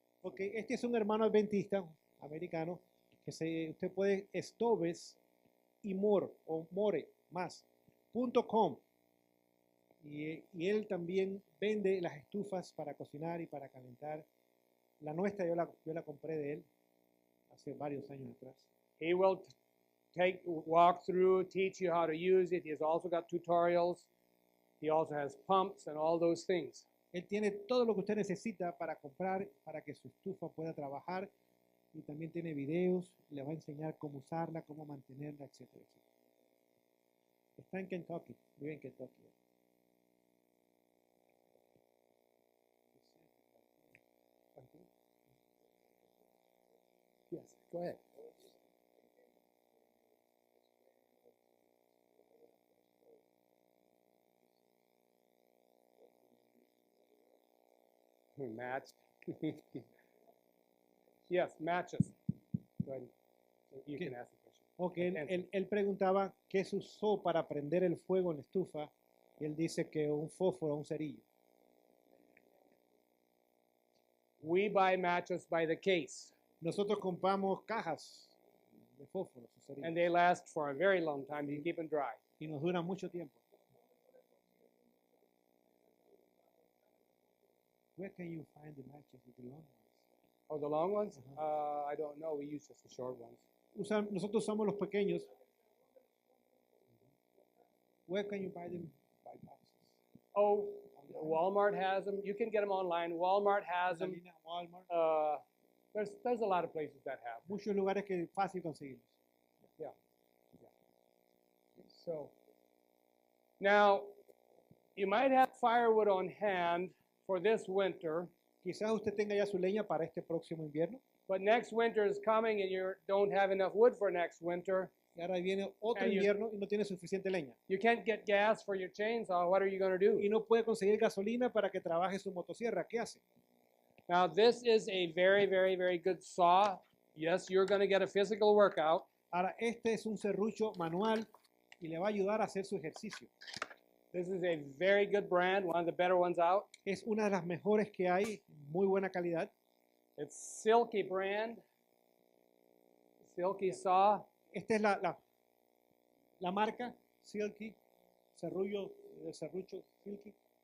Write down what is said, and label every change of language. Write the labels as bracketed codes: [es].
[es] Ok, este es un hermano adventista americano que usted puede stoves y more o more más.com y él también vende las estufas para cocinar y para calentar. La nuestra yo la compré de él hace varios años atrás. [en] He will walk through, teach you how to use it. He's also got tutorials. He also has pumps and all those things. [es] Él tiene todo lo que usted necesita para comprar, para que su estufa pueda trabajar y también tiene videos, le va a enseñar cómo usarla, cómo mantenerla, etcétera, etcétera. Está en Kentucky, vive en Kentucky. [en] Yes, go ahead. Match. Yes, matches. Go ahead. You Okay. can ask the question. [es] Ok, él preguntaba qué se usó para prender el fuego en la estufa y él dice que un fósforo, un cerillo. [en] We buy matches by the case, [es] Nosotros compramos cajas de fósforos o cerillos [en] and they last for a very long time. You keep them dry. [es] y nos duran mucho tiempo. [en] Where can you find the matches with the long ones? Oh, the long ones? I don't know. We use just the short ones. [es] Nosotros usamos los pequeños. [en] Where can you buy them? By boxes. Oh, Walmart has them. You can get them online. Walmart has them. [es] Gasolina, Walmart. [en] There's a lot of places that have them. [es] Muchos lugares que es fácil conseguirlos. [en] So now you might have firewood on hand for this winter, [es] Quizás usted tenga ya su leña para este próximo invierno. [en] but next winter is coming and you don't have enough wood for next winter. [es] Y ahora viene otro [en] And you- [es] invierno y no tiene suficiente leña. [en] You can't get gas for your chainsaw. What are you going to do? [es] Y no puede conseguir gasolina para que trabaje su motosierra. ¿Qué hace? [en] Now, this is a very, very, very good saw. Yes, you're going to get a physical workout. [es] Ahora, este es un serrucho manual y le va a ayudar a hacer su ejercicio. [en] This is a very good brand, one of the better ones out. [es] Es una de las mejores que hay, muy buena calidad. [en] It's Silky brand. Silky saw. [es] Esta es la marca Silky, serrucho Silky.